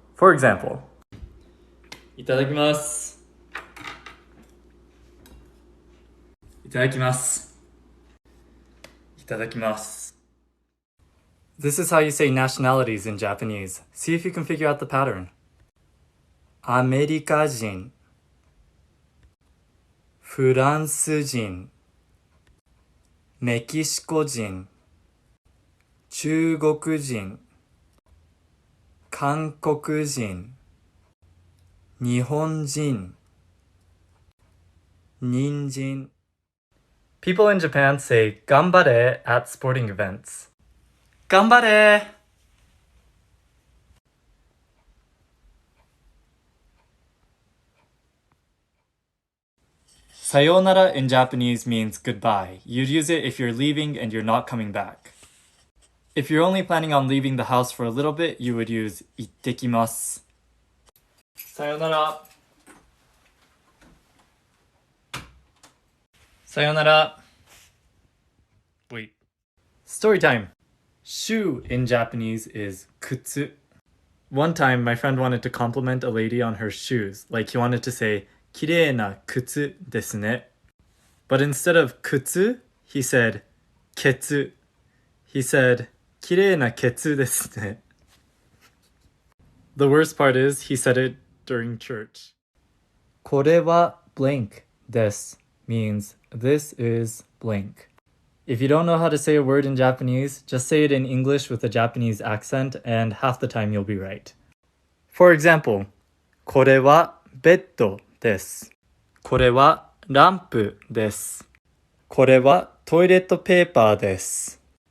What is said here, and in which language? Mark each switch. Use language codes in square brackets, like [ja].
[en] For example, [ja] itadakimasu. Itadakimasu. Itadakimasu. [en] This is how you say nationalities in Japanese. See if you can figure out the pattern. [ja] アメリカ人、フランス人、メキシコ人、中国人、韓国人、日本人、人参。 [en] People in Japan say [ja] 頑張れ [en] at sporting events. [ja] 頑張れ! [en] Sayonara in Japanese means goodbye. You'd use it if you're leaving and you're not coming back. If you're only planning on leaving the house for a little bit, you would use ittekimasu. [ja] Sayonara. Sayonara. [en] Wait. Story time. Shoe in Japanese is kutsu. One time, my friend wanted to compliment a lady on her shoes, like he wanted to say, [ja] 綺麗な靴ですね. [en] But instead of kutsu, he said, ケツ. He said, [ja] 綺麗なケツですね. [en] The worst part is, he said it during church. [ja] これは blank です [en] means this is blank. If you don't know how to say a word in Japanese, just say it in English with a Japanese accent and half the time you'll be right. For example, [ja] これはベッドです。これはランプです。これはトイレットペーパーです。